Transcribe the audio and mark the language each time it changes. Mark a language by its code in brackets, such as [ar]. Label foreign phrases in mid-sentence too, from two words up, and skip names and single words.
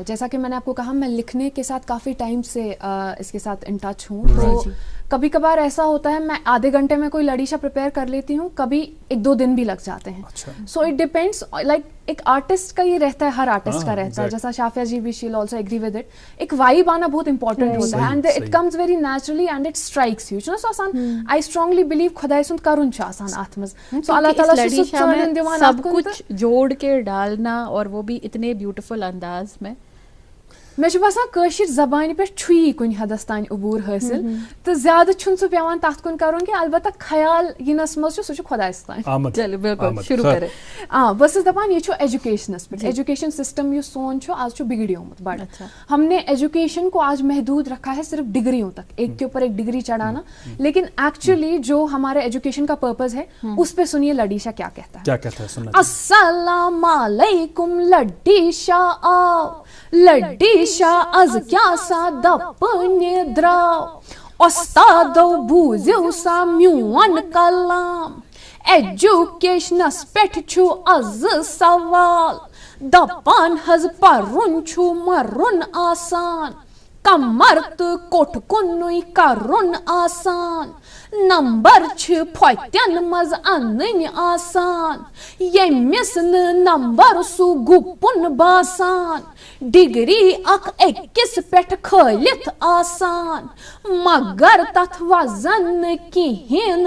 [ur] جیسا کہ میں نے آپ کو کہا, میں لکھنے کے ساتھ کافی ٹائم سے اس کے ساتھ [en] in touch [ur] ہوں, تو کبھی کبھار ایسا ہوتا ہے میں آدھے گھنٹے میں کوئی لڑیشہ پریپیئر کر لیتی ہوں, کبھی 1-2 دن بھی لگ جاتے ہیں. [en] so it depends, like [ur] ایک آرٹسٹ کا یہ رہتا ہے, ہر آرٹسٹ کا رہتا ہے, جیسا شافیہ جی بھی [en] she'll also agree with it. [ur] ایک وائب آنا بہت امپورٹنٹ ہوتا ہے, [en] And it comes very naturally and it strikes you. [ks] سو آسان, [en] I strongly believe [ks] خدائی سند کرن چھ آسان اتھ مز. [ur] سو اللہ تعالیٰ سب کچھ جوڑ کے ڈالنا, اور وہ بھی اتنے بیوٹیفل انداز میں. [ks] مے باسان کاشر زبان پہ چھ کن حدس تان عبور حاصل, تو زیادہ سہ پیوان تت کن کرن کی, البتہ خیال ینس مز سہ خدائس تان. [ur] چلو بالکل شروع کریں. [ks] بس دپان یہ ایجوکیشنس پہ, [en] education system [ks] اس سون آج بگڑیومت بڑا. [ur] ہم نے ایجوکیشن کو آج محدود رکھا ہے صرف ڈگریوں تک, ایک کے اوپر ایک ڈگری چڑھانا, لیکن ایکچولی جو ہمارے ایجوکیشن کا پرپز ہے اس پہ سنیے لڑیشہ کیا کہتا ہے. کیا کہتا ہے؟ [ks] السلام علیکم لڑیشہ آو, لڑیشہ از کیا سا دپن دراو, استادو بوزیو سا میون کلام, ایجوکیشنس پٮ۪ٹھ چھُ از سوال, دپان حظ پرُن چھُ مرُن آسان, کمر تہٕ کوٹھ کُنُے کرُن آسان, نمبر چھِ پھۄتٮ۪ن منٛز انٕنۍ آسان, ییٚمِس نہٕ نمبر سُہ گُپُن باسان, ڈگری اکھ أکِس پٮ۪ٹھ کھٲلِتھ آسان, مگر تتھ وزن نہٕ کِہیٖنۍ